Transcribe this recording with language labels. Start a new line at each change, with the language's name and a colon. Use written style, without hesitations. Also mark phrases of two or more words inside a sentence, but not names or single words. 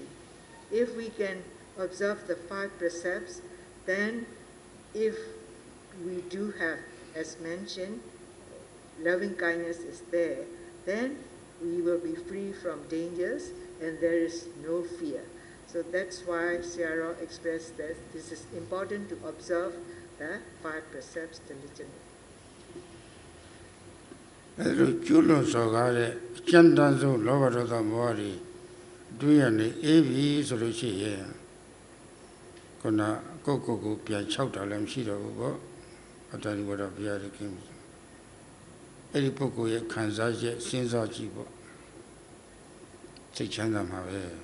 English: If we can observe the 5 precepts, then if we do have, as mentioned, loving kindness is there, then we will be free from dangers and there is no fear. So that's why Sayadaw expressed that this is important to observe the 5 precepts diligently.
Burmese: အဲလိုကျူးလွန်စော်ကားတဲ့ကြမ်းတမ်းဆုံးလောဘဒေါသမောဟတွေတွေးရနေအေးပြီဆိုလို့ရှိရင်ခုနကိုပြန်၆တာလည်းမရှိတော့ဘူးပေါ့အတ္တနိဝရဘုရားခင်အဲ့ဒီပုဂ္ဂိုလ်ရဲ့ခံစားချက်စဉ်းစားကြည့်ပေါ့စိတ်ချမ်းသာမှာပဲ